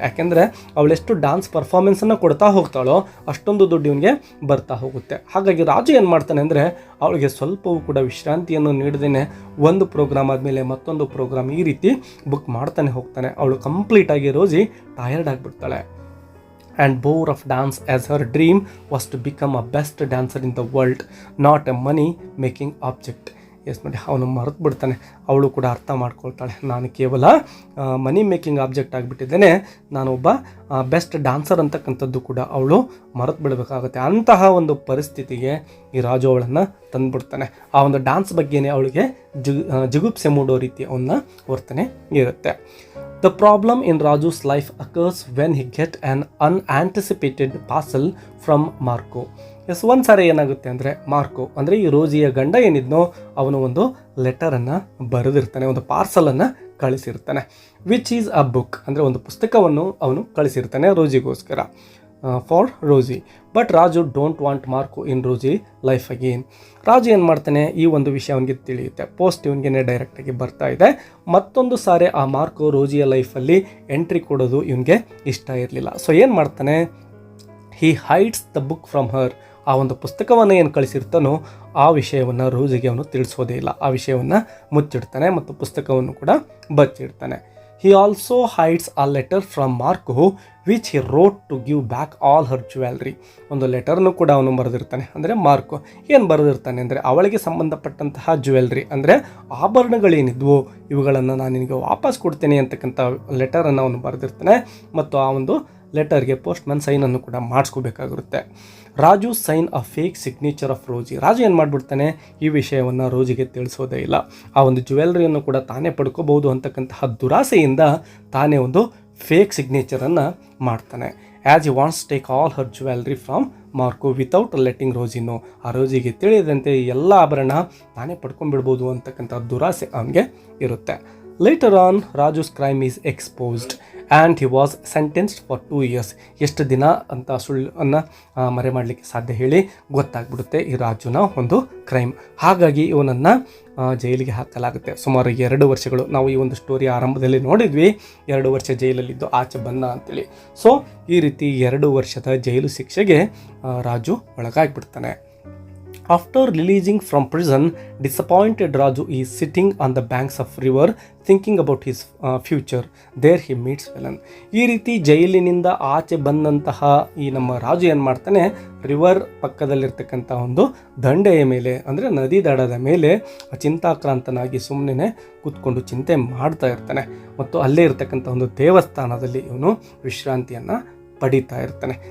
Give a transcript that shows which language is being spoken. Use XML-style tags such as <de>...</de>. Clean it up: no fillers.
<kn>ಯಾಕೆಂದರೆ ಅವಳೆಷ್ಟು ಡ್ಯಾನ್ಸ್ ಪರ್ಫಾರ್ಮೆನ್ಸನ್ನು ಕೊಡ್ತಾ ಹೋಗ್ತಾಳೋ ಅಷ್ಟೊಂದು ದುಡ್ಡು ಇವನಿಗೆ ಬರ್ತಾ ಹೋಗುತ್ತೆ. ಹಾಗಾಗಿ ರಾಜು ಏನು ಮಾಡ್ತಾನೆ ಅಂದರೆ ಅವಳಿಗೆ ಸ್ವಲ್ಪವೂ ಕೂಡ ವಿಶ್ರಾಂತಿಯನ್ನು ನೀಡದೇನೆ ಒಂದು ಪ್ರೋಗ್ರಾಮ್ ಆದಮೇಲೆ ಮತ್ತೊಂದು ಪ್ರೋಗ್ರಾಮ್ ಈ ರೀತಿ ಬುಕ್ ಮಾಡ್ತಾನೆ ಹೋಗ್ತಾನೆ. ಅವಳು ಕಂಪ್ಲೀಟಾಗಿ Roji tired ಆಗಿಬಿಡ್ತಾಳೆ.</kn> <en>And bore of dance as her dream was to become a best dancer in the world, not a money making object.</en> <kn>ನೋಡಿ, ಅವನು ಮರೆತು ಬಿಡ್ತಾನೆ. ಅವಳು ಕೂಡ ಅರ್ಥ ಮಾಡ್ಕೊಳ್ತಾಳೆ, ನಾನು ಕೇವಲ ಮನಿ ಮೇಕಿಂಗ್ ಆಬ್ಜೆಕ್ಟ್ ಆಗಿಬಿಟ್ಟಿದ್ದೇನೆ, ನಾನೊಬ್ಬ ಬೆಸ್ಟ್ ಡ್ಯಾನ್ಸರ್ ಅಂತಕ್ಕಂಥದ್ದು ಕೂಡ ಅವಳು ಮರೆತು ಬಿಡಬೇಕಾಗುತ್ತೆ. ಅಂತಹ ಒಂದು ಪರಿಸ್ಥಿತಿಗೆ ಈ ರಾಜು ಅವಳನ್ನು ತಂದುಬಿಡ್ತಾನೆ. ಆ ಒಂದು ಡ್ಯಾನ್ಸ್ ಬಗ್ಗೆನೇ ಅವಳಿಗೆ ಜಿಗುಪ್ಸೆ ಮೂಡೋ ರೀತಿ ಅವನ ವರ್ತನೆ ಇರುತ್ತೆ.</kn> <en>The problem in Raju's life occurs when he gets an unanticipated parcel from Marco.</en> <kn>ಒಂದು ಸಾರಿ ಏನಾಗುತ್ತೆ ಅಂದರೆ ಮಾರ್ಕೋ ಅಂದರೆ ಈ ರೋಜಿಯ ಗಂಡ ಏನಿದ್ನೋ ಅವನು ಒಂದು ಲೆಟರನ್ನು ಬರೆದಿರ್ತಾನೆ, ಒಂದು ಪಾರ್ಸಲನ್ನು ಕಳಿಸಿರ್ತಾನೆ.</kn> <en>which is a book</en> <kn>ಅಂದರೆ ಒಂದು ಪುಸ್ತಕವನ್ನು ಅವನು ಕಳಿಸಿರ್ತಾನೆ ರೋಜಿಗೋಸ್ಕರ, for Roji.</kn> <en>But Raju don't want Marco in Rosie life again.</en> <kn>Raju ಏನು ಮಾಡ್ತಾನೆ, ಈ ಒಂದು ವಿಷಯ ಅವನಿಗೆ ತಿಳಿಯುತ್ತೆ, ಪೋಸ್ಟ್ ಇವನಿಗೆ ಡೈರೆಕ್ಟಾಗಿ ಬರ್ತಾ ಇದೆ. ಮತ್ತೊಂದು ಸಾರಿ ಆ ಮಾರ್ಕೋ ರೋಜಿಯ ಲೈಫಲ್ಲಿ ಎಂಟ್ರಿ ಕೊಡೋದು ಇವನಿಗೆ ಇಷ್ಟ ಇರಲಿಲ್ಲ. ಸೊ ಏನು ಮಾಡ್ತಾನೆ,</kn> <en>He hides the book from her.</en> <kn>ಆ ಒಂದು ಪುಸ್ತಕವನ್ನು ಏನು ಕಳಿಸಿರ್ತಾನೋ ಆ ವಿಷಯವನ್ನು ರೋಸಿಗೆ ಅವನು ತಿಳಿಸೋದೇ ಇಲ್ಲ, ಆ ವಿಷಯವನ್ನು ಮುಚ್ಚಿಡ್ತಾನೆ ಮತ್ತು ಪುಸ್ತಕವನ್ನು ಕೂಡ ಬಚ್ಚಿಡ್ತಾನೆ.</kn> <en>He also hides a letter from Marco which he wrote to give back all her jewelry.</en> <kn>ಒಂದು ಲೆಟರ್ನು ಕೂಡ ಅವನು ಬರೆದಿರ್ತಾನೆ. ಅಂದರೆ ಮಾರ್ಕೋ ಏನು ಬರೆದಿರ್ತಾನೆ ಅಂದರೆ ಅವಳಿಗೆ ಸಂಬಂಧಪಟ್ಟಂತಹ ಜ್ಯುವೆಲ್ರಿ ಅಂದರೆ ಆಭರಣಗಳೇನಿದ್ವು ಇವುಗಳನ್ನು ನಾನು ನಿನಗೆ ವಾಪಸ್ ಕೊಡ್ತೇನೆ ಅಂತಕ್ಕಂಥ ಲೆಟರನ್ನು ಅವನು ಬರೆದಿರ್ತಾನೆ ಮತ್ತು ಆ ಒಂದು ಲೆಟರ್ಗೆ ಪೋಸ್ಟ್ಮನ್ ಸೈನನ್ನು ಕೂಡ ಮಾಡಿಸ್ಕೋಬೇಕಾಗಿರುತ್ತೆ.</kn> <en>Raju sign a fake signature of Rosie.</en> <kn>Raju ಏನು ಮಾಡಿಬಿಡ್ತಾನೆ, ಈ ವಿಷಯವನ್ನು ರೋಜಿಗೆ ತಿಳಿಸೋದೇ ಇಲ್ಲ. ಆ ಒಂದು ಜ್ಯುವೆಲ್ರಿಯನ್ನು ಕೂಡ ತಾನೇ ಪಡ್ಕೋಬಹುದು ಅಂತಕ್ಕಂತಹ ದುರಾಸೆಯಿಂದ ತಾನೇ ಒಂದು ಫೇಕ್ ಸಿಗ್ನೇಚರನ್ನು ಮಾಡ್ತಾನೆ.</kn> <en>As he wants take all her jewellery from Marco without letting Rosie know.</en> <kn>ಆ ರೋಜಿಗೆ ತಿಳಿದಂತೆ ಎಲ್ಲ ಆಭರಣ ತಾನೇ ಪಡ್ಕೊಂಡ್ಬಿಡ್ಬೋದು ಅಂತಕ್ಕಂಥ ದುರಾಸೆ ಅವನಿಗೆ ಇರುತ್ತೆ.</kn> <en>Later on, Raju's crime is exposed and he was sentenced for 2 years.</en> <kn>ಎಷ್ಟು ದಿನ ಅಂತ ಸುಳ್ಳನ್ನು ಮರೆ ಮಾಡಲಿಕ್ಕೆ ಸಾಧ್ಯ ಹೇಳಿ ಗೊತ್ತಾಗ್ಬಿಡುತ್ತೆ ಈ ರಾಜುನ ಒಂದು ಕ್ರೈಮ್. ಹಾಗಾಗಿ ಇವನನ್ನು ಜೈಲಿಗೆ ಹಾಕಲಾಗುತ್ತೆ. ಸುಮಾರು 2 ವರ್ಷಗಳು. ನಾವು ಈ ಒಂದು ಸ್ಟೋರಿ ಆರಂಭದಲ್ಲಿ ನೋಡಿದ್ವಿ, 2 ವರ್ಷ ಜೈಲಲ್ಲಿದ್ದು ಆಚೆ ಬಂದ ಅಂತೇಳಿ. ಸೊ ಈ ರೀತಿ 2 ವರ್ಷದ ಜೈಲು ಶಿಕ್ಷೆಗೆ Raju ಒಳಗಾಗ್ಬಿಡ್ತಾನೆ.</kn> <en>After releasing from prison, disappointed Raju is sitting on the banks of river thinking about his future. There he meets villain.</en> <kn>ಈ ರೀತಿ ಜೈಲಿನಿಂದ ಆಚೆ ಬಂದಂತಹ ಈ ನಮ್ಮ ರಾಜು ಏನು ಮಾಡ್ತಾನೆ, ರಿವರ್ ಪಕ್ಕದಲ್ಲಿರ್ತಕ್ಕಂಥ ಒಂದು ದಂಡೆಯ ಮೇಲೆ ಅಂದರೆ ನದಿ ದಡದ ಮೇಲೆ ಚಿಂತಾಕ್ರಾಂತನಾಗಿ ಸುಮ್ಮನೆ ಕೂತ್ಕೊಂಡು ಚಿಂತೆ ಮಾಡ್ತಾ ಇರ್ತಾನೆ ಮತ್ತು ಅಲ್ಲೇ ಇರ್ತಕ್ಕಂಥ ಒಂದು ದೇವಸ್ಥಾನದಲ್ಲಿ ಇವನು ವಿಶ್ರಾಂತಿಯನ್ನು ಪಡೀತಾ ಇರ್ತಾನೆ.</kn>